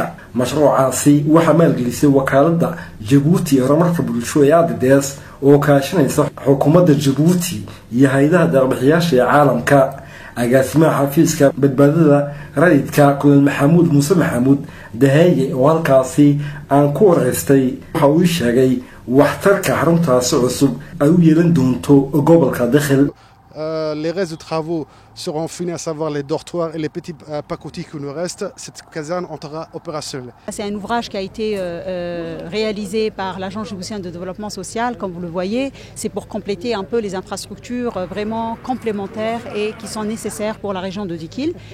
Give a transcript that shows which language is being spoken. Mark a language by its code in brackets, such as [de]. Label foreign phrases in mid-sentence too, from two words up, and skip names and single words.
[so] mashruucaasi waxaa maalgelisay wakaaladda Djibouti ee horumarka bulsho ee ADDS oo kaashanaysa xukuumadda Djibouti iyo hay'adaha deeq-bixiyaasha ee caalamka. agaasimaha xafiiska badbaadada rayidka Colonel Maxamuud Muuse Dahaye oo halkaasi aan ku wareystay waxa uu sheegay waxtarka xaruntaasi cusub ay u yeelan doonto gobolka Dakhil. [fr] Les restes de travaux seront finis, à savoir les dortoirs et les petits pacotis qui nous restent. Cette caserne entrera opérationnelle. C'est un ouvrage qui a été réalisé par l'Agence djiboutienne de développement social, comme vous le voyez. C'est pour compléter un peu les infrastructures vraiment complémentaires et qui sont nécessaires pour la région de Dikil.